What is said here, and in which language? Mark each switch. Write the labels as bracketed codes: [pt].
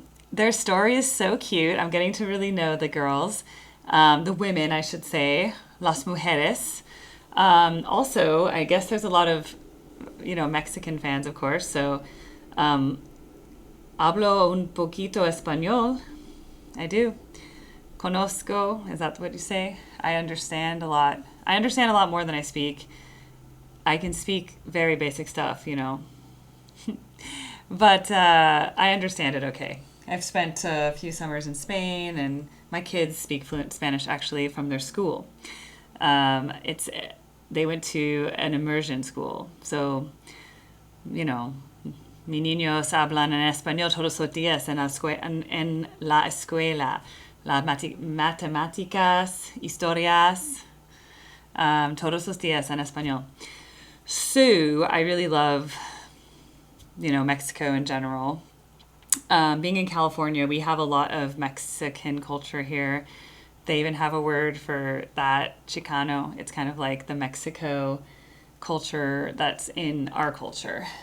[en] Their story is so cute. I'm getting to really know the girls. The women, I should say. [es] Las mujeres. [en] Also, I guess there's a lot of, you know, Mexican fans, of course. So... [es] hablo un poquito español. [en] I do. [es] Conozco. [en] Is that what you say? I understand a lot. I understand a lot more than I speak. I can speak very basic stuff, you know. But I understand it okay. I've spent a few summers in Spain, and my kids speak fluent Spanish actually from their school. They went to an immersion school. So, you know, [es] mis niños hablan en español todos los días en la escuela. Las matemáticas, historias, todos los días en español. [en] So I really love, you know, Mexico in general. Being in California, we have a lot of Mexican culture here. They even have a word for that, Chicano. It's kind of like the Mexico culture that's in our culture.